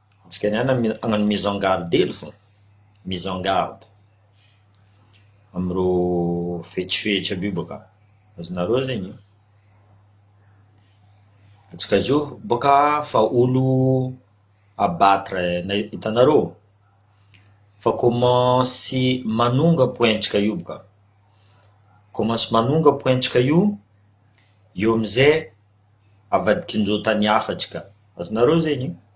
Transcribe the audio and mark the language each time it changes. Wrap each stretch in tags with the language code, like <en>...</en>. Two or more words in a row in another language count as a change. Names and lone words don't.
<mg>Tsika niany agnano</mg> <fr>mise en garde</fr> <mg>elo fô,</mg> <fr>mise en garde</fr> <mg>amrô fetrifetra aby io bôka, azonareo zegny. Antsika zio bôka fa olo abatre, hitanareo fa commence manonga pointsika io bôka, commence manonga pointsika io, eo amizay avadikindreo tany hafa atsika, azonareo zegny.</mg>